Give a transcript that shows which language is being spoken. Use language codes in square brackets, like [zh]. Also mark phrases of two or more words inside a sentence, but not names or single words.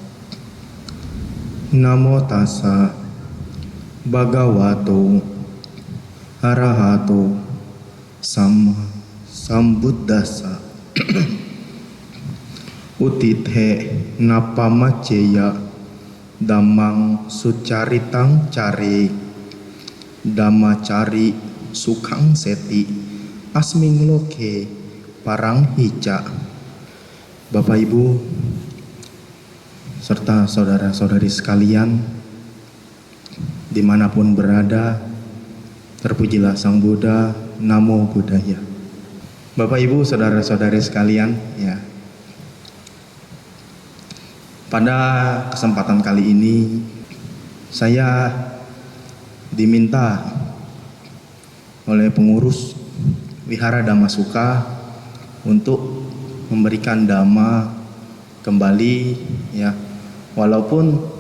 [pi] Namo tassa bhagavato arahato sama sambuddhassa. Utithe napamacceya dhammang sucaritang care dhammacari sukhang seti asming loke parang hija. [id] Bapak Ibu serta saudara-saudari sekalian dimanapun berada, terpujilah Sang Buddha, [pi] Namo Buddhaya. [id] Bapak Ibu saudara-saudari sekalian, ya, pada kesempatan kali ini saya diminta oleh pengurus Wihara Dhammasuka untuk memberikan dhamma kembali, ya, walaupun